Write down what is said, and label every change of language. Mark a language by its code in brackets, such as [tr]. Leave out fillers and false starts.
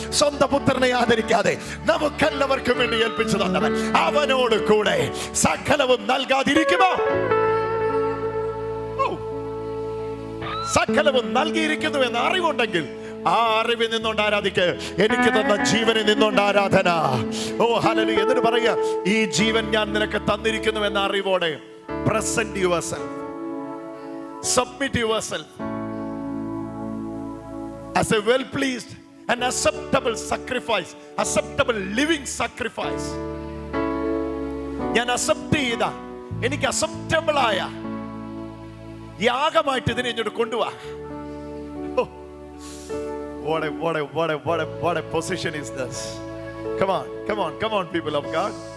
[ml] സ്വന്തം പുത്രനെ ആദരിക്കാതെ നമുക്കെല്ലാവർക്കും വേണ്ടി ഏൽപ്പിച്ചു തന്നവൻ അവനോട് കൂടെ സകലവും നൽകാതിരിക്കുമോ? സകലവും നൽകിയിരിക്കുന്നു എന്ന അറിവുണ്ടെങ്കിൽ ആ അറിവിൽ നിന്നുകൊണ്ട് ആരാധിക്ക്. എനിക്ക് തന്ന ജീവനിൽ നിന്നുകൊണ്ട് ആരാധന. ഓ ഹല്ലേലൂയ. എന്നിട്ട് പറയുക, ഈ ജീവൻ ഞാൻ നിനക്ക് തന്നിരിക്കുന്നു എന്ന അറിവോടെ [en] present yourself, submit yourself as a well pleased and acceptable sacrifice, acceptable living sacrifice. [ml] ഞാൻ അക്സെപ്റ്റ് ചെയ്ത, എനിക്ക് അക്സെപ്റ്റബിൾ ആയ യാഗമായിട്ട് ഇതിനെ ഇങ്ങോട്ട് കൊണ്ടുപോവാ. [en] What a position is this? Come on people of God.